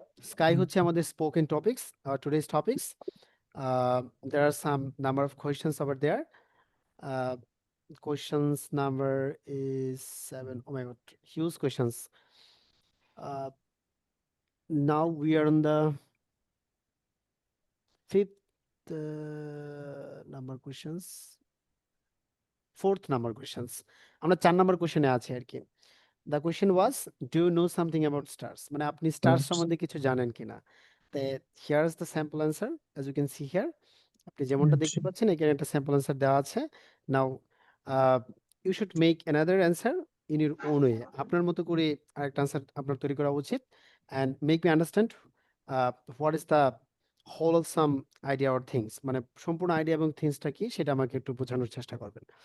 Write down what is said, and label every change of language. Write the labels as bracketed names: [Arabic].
[Bangla] Sky হচ্ছে আমাদের spoken topics, today's topics. [English] There are some number of questions over there. Uh, questions number is 7. Oh my god, huge questions. Uh, now we are on the fifth number questions, fourth number questions. [Bangla] আমরা 4 number কোশ্চেনে আছি আর কি। [English] The question was, do you know something about stars? [Bangla] মানে আপনি star সম্বন্ধে কিছু জানেন কিনা? [English] তো here is the sample answer as you can see here. [Bangla] আপনি যেমনটা দেখতে পাচ্ছেন এখানে একটা স্যাম্পল অ্যান্সার দেওয়া আছে। [English] Now you should make another answer in your own way. [Bangla] আপনার মতো করে আরেকটা অ্যান্সার আপনার তৈরি করা উচিত। [English] and make me understand what is the wholesome idea or things, [Bangla] মানে সম্পূর্ণ আইডিয়া এবং থিংসটা কি সেটা আমাকে একটু বোঝানোর চেষ্টা করবেন।